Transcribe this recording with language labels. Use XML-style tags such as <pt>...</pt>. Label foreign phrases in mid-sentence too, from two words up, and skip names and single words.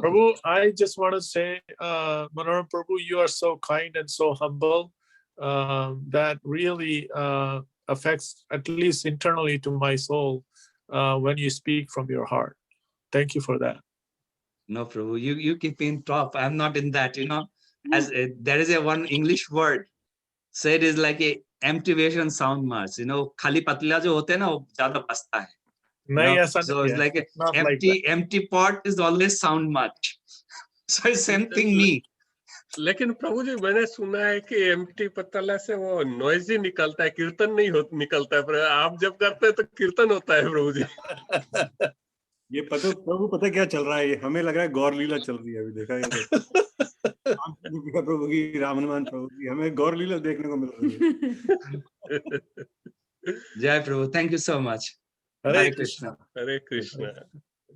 <en>Prabhu, I just want to say, Manoram Prabhu, you are so kind and so humble that really affects, at least internally to my soul, when you speak from your heart. Thank you for that. No, Prabhu, you keep in top. I'm not in that, as there is a one English word said is like a empty sound much,</en> <hi>खाली पतला जो होते ना, वो ज़्यादा बसता है.</hi> <en>So it's like empty pot is always sound much. So it's same thing me.</en> <hi>लेकिन प्रभु जी मैंने सुना है कि एम्प्टी पत्तला से वो नॉइज ही निकलता है, कीर्तन नहीं निकलता है, पर आप जब करते हैं तो कीर्तन होता है प्रभु जी. ये प्रभु पता क्या चल रहा है, हमें लग रहा है गौर लीला चल रही है अभी. देखा है प्रभु की, राम हनुमान प्रभु की, हमें गौर लीला देखने को मिल रही है.</hi> <en>Jai Prabhu, thank you so much. Hare Krishna. Hare Krishna.</en>